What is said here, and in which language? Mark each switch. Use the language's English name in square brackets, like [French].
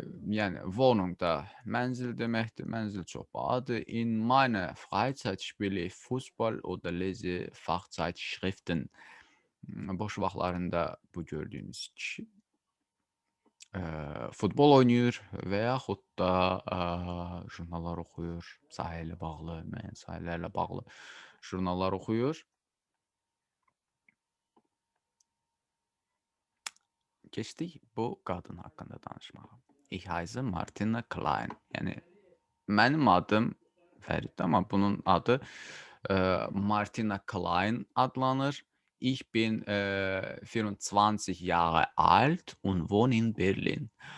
[Azerbaijani] Yəni Wohnung da mənzil deməkdir. Mənzil çox bahadır. [German] In meiner Freizeit spiele ich Fußball oder lese Fachzeitschriften. [Azerbaijani] Boş vaxtlarında bu gördüyünüz kişi futbol oynayır və yaxud da jurnallar oxuyur. Sahə ilə bağlı, müəyyən sahələrlə bağlı jurnallar oxuyur. Keçdik bu qadın haqqında danışmağa. [German] Ich heiße Martina Klein. [Azerbaijani] Yəni mənim adım Fəriddir, amma bunun adı Martina Klein adlanır. [German] Ich bin 24 Jahre alt und wohne in Berlin.